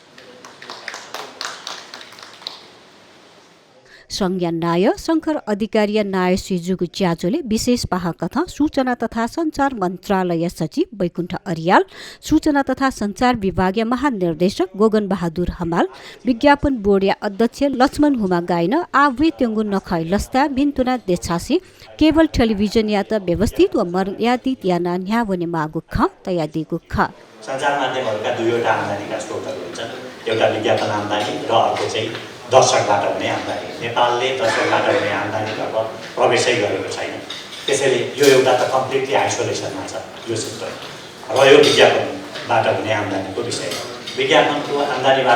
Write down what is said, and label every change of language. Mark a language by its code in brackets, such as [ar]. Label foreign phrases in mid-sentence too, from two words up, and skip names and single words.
[new] संज्ञा नाय शङ्कर अधिकारीय नाय सिजुगु च्याजोले विशेष पाहकथा सूचना तथा सञ्चार मन्त्रालय सचिव वैकुण्ठ अरियाल सूचना तथा सञ्चार विभागीय महानिर्देशक गोगन बहादुर हमाल विज्ञापन बोर्डया अध्यक्ष लक्ष्मण हुमा गाइन आवे त्यङ्गु नखै लस्ता भिन्तुना देछासी केवल टेलिभिजन या त व्यवस्थित व मर्यादित याना न्यावने मागु ख तयादिगु ख [ne] सञ्चार माध्यमहरूका दुईवटा आम्दानीका स्रोतहरू हुन्छन् एउटा विज्ञापन आम्दानी र अर्को चाहिँ दर्शकबाट हुने आम्दानी नेपालले दर्शकबाट हुने आम्दानीतर्फ प्रवेशै गरेको छैन त्यसैले यो एउटा त [en] completely isolation [ne] छ यो सेक्टर र यो विज्ञापनबाट हुने आम्दानीको विषय विज्ञापनको आम्दानीबाट